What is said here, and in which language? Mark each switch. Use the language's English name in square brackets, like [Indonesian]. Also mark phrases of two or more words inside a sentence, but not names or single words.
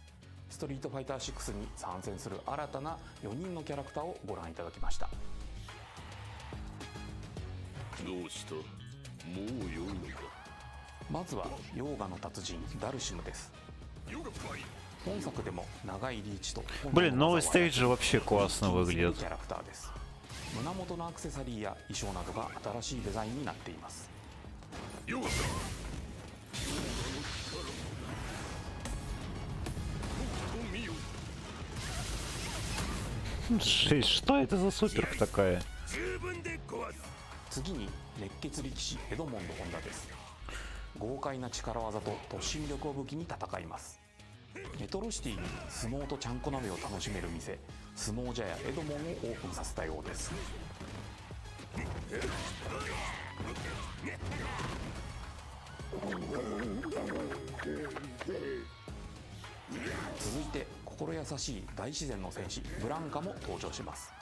[Japanese] ストリートファイター6に参戦する新たな4人のキャラクターをご覧いただきました。どうした？もう良いのか？まずはヨーガの達人ダルシムです。本作でも長いリーチと [Russian] Блин, новый стейдж вообще классно выглядит. [Japanese] キャラクターです。胸元のアクセサリーや衣装などが新しいデザインになっています。 [Russian] Что это за суперка такая? [Japanese] 次に熱血力士エドモンド・ホンダです。豪快な力技と突進力を武器に戦います。メトロシティに相撲とちゃんこ鍋を楽しめる店、相撲茶屋エドモンをオープンさせたようです。続いて心優しい大自然の戦士ブランカも登場します。